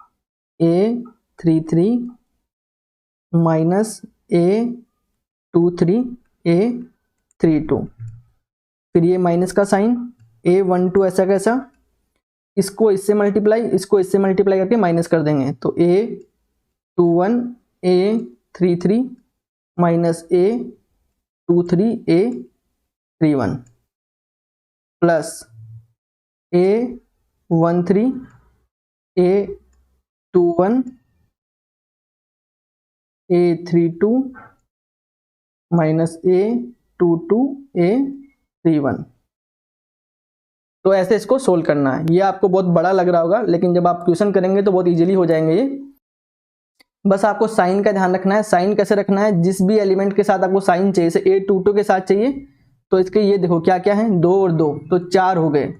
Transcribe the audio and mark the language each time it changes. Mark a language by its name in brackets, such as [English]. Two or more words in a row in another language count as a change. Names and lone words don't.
[Hindi] A33 माइनस A23 A32, फिर ये माइनस का साइन, A12 ऐसा कैसा, इसको इससे मल्टीप्लाई इसको इससे मल्टीप्लाई करके माइनस कर देंगे, तो A21 A33 माइनस A23 A31 प्लस A13 A21 A32 माइनस A22 A31। तो ऐसे इसको सोल्व करना है। ये आपको बहुत बड़ा लग रहा होगा, लेकिन जब आप क्वेश्चन करेंगे तो बहुत इजीली हो जाएंगे ये। बस आपको साइन का ध्यान रखना है। साइन कैसे रखना है, जिस भी एलिमेंट के साथ आपको साइन चाहिए, जैसे A22 के साथ चाहिए तो इसके ये देखो क्या क्या है, 2 और 2 तो 4 हो गए।